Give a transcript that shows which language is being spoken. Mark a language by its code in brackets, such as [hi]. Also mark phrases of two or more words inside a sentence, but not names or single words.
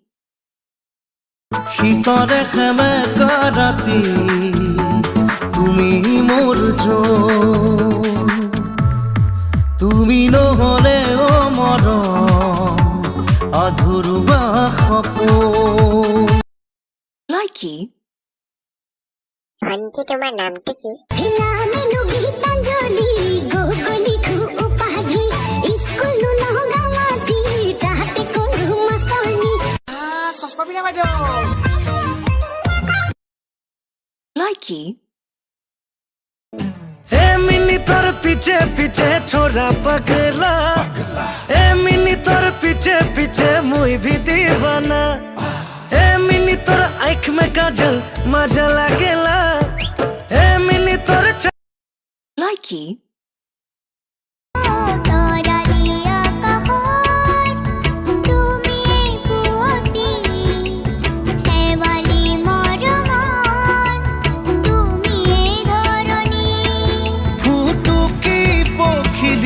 [as] শীতৰে খেমে ৰাতি তুমি মোৰ তুমি নহলে অ মৰম আধৰুৱা সপোন [en] Likey. [bn] আন্টি তোমার নামটা কি [en] Likey. [sck] ए मिनी तोर पीछे पीछे छोरा पगला ए मिनी तोर पीछे पीछे मुई भी दीवाना ए मिनी तोर आँख में काजल मजा लागेला ए मिनी तोर [en] Likey. [as] ফুটুকি পখিলি